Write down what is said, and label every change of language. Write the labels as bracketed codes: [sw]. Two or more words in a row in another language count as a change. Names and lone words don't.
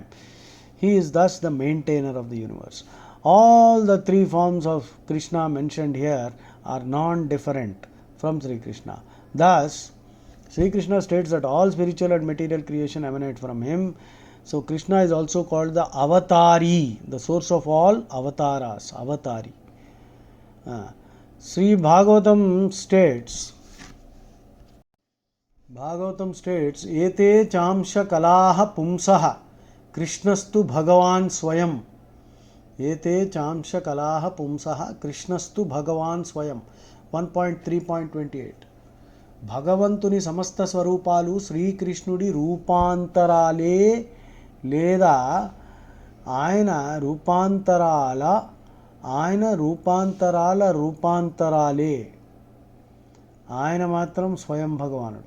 [en] He is thus the maintainer of the universe. All the three forms of Krishna mentioned here are non-different from Sri Krishna. Thus, Sri Krishna states that all spiritual and material creation emanate from him. So Krishna is also called the Avatari, the source of all avatars, Avatari. Sri Bhagavatam states, [sa] एते चांशकलाः पुंसः कृष्णस्तु भगवान् स्वयम् एते चांशकलाः पुंसः कृष्णस्तु भगवान् स्वयं 1.3.28 [te] భగవంతుని సమస్త స్వరూపాలు శ్రీకృష్ణుడి రూపాంతరాలే లేదా ఆయన రూపాంతరాలే. ఆయన మాత్రం స్వయం భగవానుడు.